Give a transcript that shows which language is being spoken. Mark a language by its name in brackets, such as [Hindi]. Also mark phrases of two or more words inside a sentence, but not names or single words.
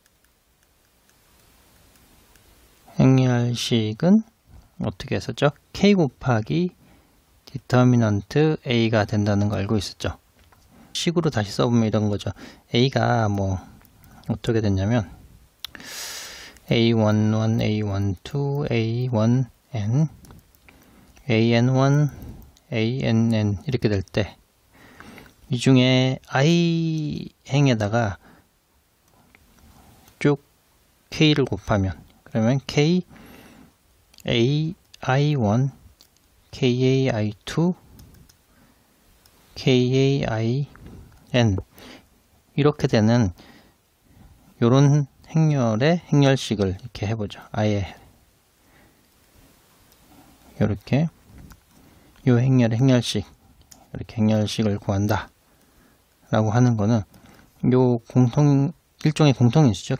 [Korean] 행렬식은 어떻게 했었죠? k 곱하기 디터미넌트 a가 된다는 거 알고 있었죠? 식으로 다시 써보면 이런 거죠. a가 뭐 어떻게 됐냐면 a11, a12, a1n, an1, ann 이렇게 될 때 이 중에 i 행에다가 쭉 k를 곱하면, 그러면 k, a, i1, k, a, i2, k, a, i,n 이렇게 되는 요런 행렬의 행렬식을 이렇게 해보죠. 아예 이렇게 요 행렬의 행렬식, 이렇게 행렬식을 구한다 라고 하는 거는 요 일종의 공통인수죠.